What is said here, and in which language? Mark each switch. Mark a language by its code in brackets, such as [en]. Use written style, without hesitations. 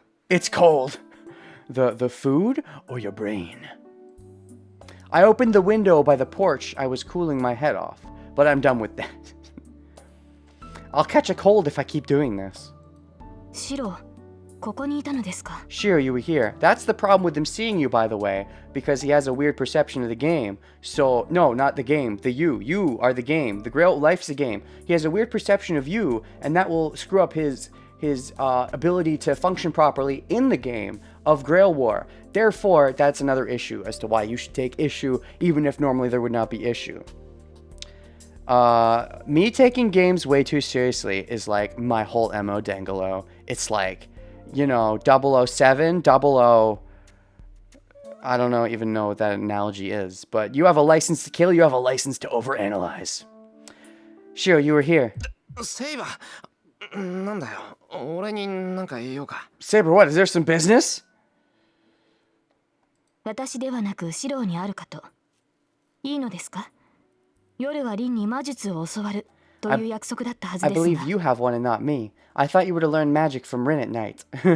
[en] It's cold. The food or your brain? I opened the window by the porch. I was cooling my head off, but I'm done with that. I'll catch a cold if I keep doing this. [ja] Shiro, ここにいたのですか? [en] Shiro, you were here. That's the problem with him seeing you, by the way, because he has a weird perception of the game. So, no, not the game, the you. You are the game. The Grail life's the game. He has a weird perception of you, and that will screw up his ability to function properly in the game of Grail War. Therefore, that's another issue as to why you should take issue, even if normally there would not be issue. Me taking games way too seriously is like my whole MO, Dangalo. It's like, you know, 007, 00... I don't even know what that analogy is, but you have a license to kill, you have a license to overanalyze. Shiro, you were here. [ja] Saber, なんだよ。俺になんか言おうか。 [en] Saber, what? Is there some business? [ja] 私ではなくシロにあるかと。いいのですか？夜はリンに魔術を教わるという約束だったはず [en] I [ja] ですが。 [en] believe you have one and not me. I thought you were to learn magic from Rin at night.